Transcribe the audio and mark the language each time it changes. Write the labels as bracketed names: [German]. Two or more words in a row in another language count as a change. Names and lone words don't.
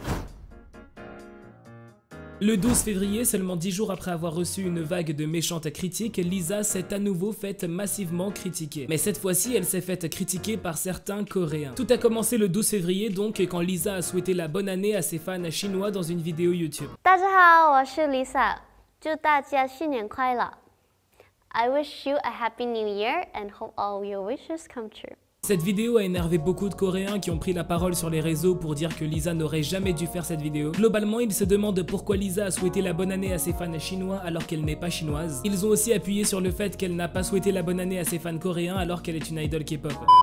[French] Le 12 février, seulement 10 jours après avoir reçu une vague de méchantes critiques, Lisa s'est à nouveau faite massivement critiquer. Mais cette fois-ci, elle s'est faite critiquer par certains Coréens. Tout a commencé le 12 février donc, quand Lisa a souhaité la bonne année à ses fans chinois dans une vidéo YouTube. [Chinese] 大家好，我是 Lisa， 祝大家新年快乐。 [English] I wish you a happy new year and hope all your wishes come true. [French] Cette vidéo a énervé beaucoup de Coréens qui ont pris la parole sur les réseaux pour dire que Lisa n'aurait jamais dû faire cette vidéo. Globalement, ils se demandent pourquoi Lisa a souhaité la bonne année à ses fans chinois alors qu'elle n'est pas chinoise. Ils ont aussi appuyé sur le fait qu'elle n'a pas souhaité la bonne année à ses fans coréens alors qu'elle est une idole K-pop.